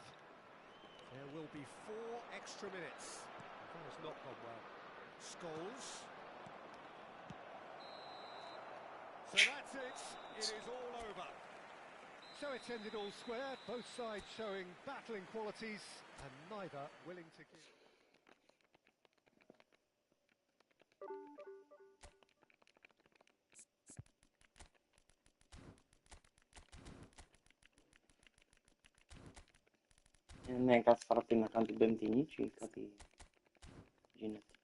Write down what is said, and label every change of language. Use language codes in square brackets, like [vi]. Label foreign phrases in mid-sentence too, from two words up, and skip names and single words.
[en] There will be 4 extra minutes. That has not gone well. Scholes. So that's it. It is all over. So it's ended all square, both sides showing battling qualities and neither willing to give. [el] Ναι, κάθε φορά πρέπει να κάνω την πέμπτη νίκη ή κάτι γίνεται.